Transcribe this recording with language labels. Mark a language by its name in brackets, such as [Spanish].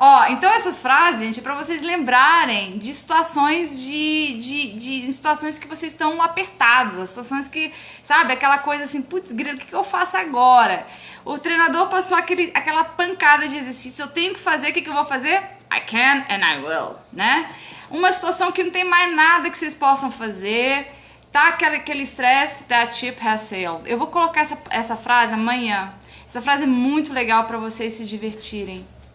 [Portuguese] Então essas frases, gente, é pra vocês lembrarem de situações de situações que vocês estão apertados, as situações que, sabe, aquela coisa assim, putz, grilo, o que eu faço agora? O treinador passou aquela pancada de exercício, eu tenho que fazer, o que eu vou fazer? [English] I can and I will, [Portuguese] né? Uma situação que não tem mais nada que vocês possam fazer, tá? Aquele estresse, [English] that ship has sailed. [Portuguese] Eu vou colocar essa frase amanhã. Essa frase é muito legal pra vocês se divertirem.